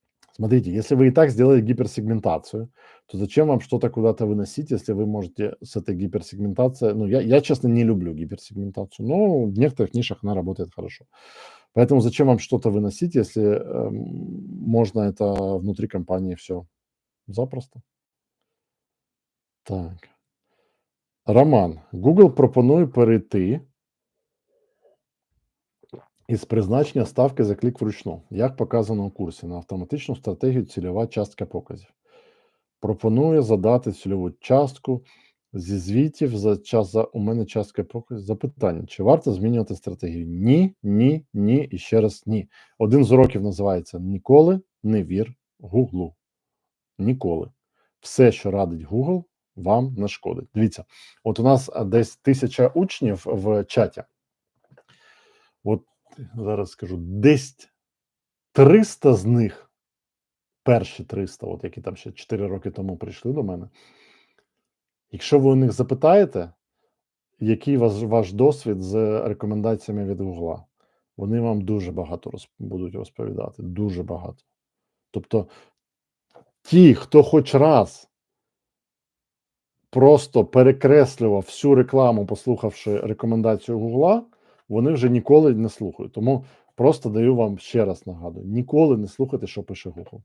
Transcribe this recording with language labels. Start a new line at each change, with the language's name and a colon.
Russian: Смотрите, если вы и так сделали гиперсегментацию, то зачем вам что-то куда-то выносить, если вы можете с этой гиперсегментацией... Ну, я, честно, не люблю гиперсегментацию, но в некоторых нишах она работает хорошо. Поэтому зачем вам что-то выносить, если можно это внутри компании все запросто? Так. Роман.
Ukrainian: Google пропонує перейти із призначення ставки за клік вручну, як показано у курсі, на автоматичну стратегію цільова частка показів. Пропонує задати цільову частку зі звітів за час у мене частка показів. Запитання, чи варто змінювати стратегію? Ні, ні, ні і ще раз ні. Один з уроків називається «Ніколи не вір Гуглу». Ніколи. Все, що радить Google, вам не шкодить. Дивіться, от у нас десь 1000 учнів в чаті. От зараз скажу, десь 300 з них, перші 300, от які там ще 4 роки тому прийшли до мене. Якщо ви у них запитаєте, який ваш досвід з рекомендаціями від Гугла, вони вам дуже багато будуть розповідати. Дуже багато. Тобто, ті, хто хоч раз просто перекреслював всю рекламу, послухавши рекомендацію Гугла, вони вже ніколи не слухають. Тому просто даю вам ще раз нагадую: ніколи не слухайте, що пише Google.